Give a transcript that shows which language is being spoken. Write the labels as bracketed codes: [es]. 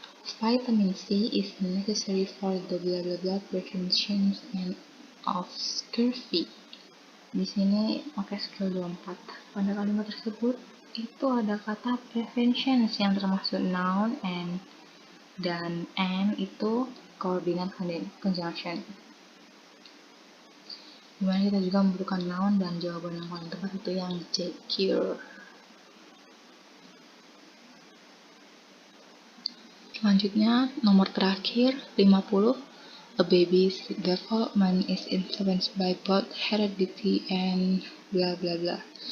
[en] Vitamin C is necessary for the blah blah blah prevention and of scurvy. [id] Di sini pakai skill 24. Pada kalimat tersebut itu ada kata prevention yang termasuk noun dan itu koordinat conjunction. Dimana kita juga membutuhkan noun dan jawaban yang paling tepat itu yang C, cure. Selanjutnya, nomor terakhir, 50. [en] A baby's development is influenced by both heredity and bla bla bla.